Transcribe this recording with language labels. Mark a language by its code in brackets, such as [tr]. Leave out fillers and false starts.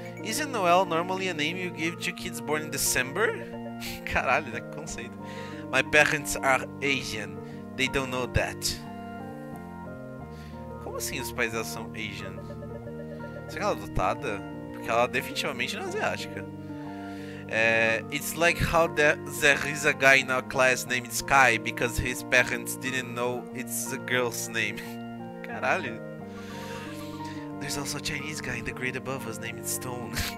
[en] Isn't Noelle normally a name you give to kids born in December? [pt] Caralho, né? Que conceito. [en] My parents are Asian. They don't know that. [pt] Como assim os pais dela são Asian? Será que ela é adotada? Porque ela definitivamente não é asiática. [en] It's like how there is a guy in our class named Sky because his parents didn't know it's a girl's name. [pt] Caralho. [en] There's also a Chinese guy in the grade above us named Stone.